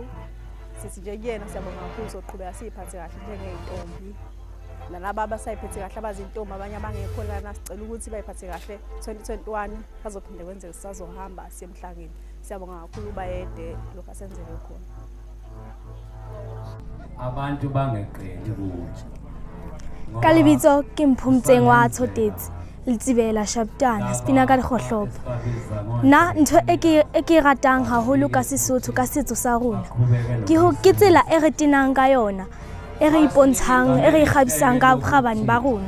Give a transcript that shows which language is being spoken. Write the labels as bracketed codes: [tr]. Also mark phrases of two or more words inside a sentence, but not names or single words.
[zu] Sithi nje kuyena siyabonga kakhulu soqhubeka siphathe kahle njengeyintombi. Nalabo abasayiphethe kahle abazintombi abanye abangekho lana sicela ukuthi bayiphathe kahle 2021 bazophinde kwenzeke sisazohamba siye emhlangeni. Siyabonga kakhulu bayede lokho asenzele khona. Abantu bangeqedi kuthi [st] ka lebitso ke Mphumtseng wa Tshotetse Letsibela Shaptana Spina ka dikgohlopo. Nna ntho e ke ratang haholo ka Sesotho ka setso sa rona ke tsela e re tenang ka yona, e re ipontshang, e re ikgabisang ka bokgabane ba rona.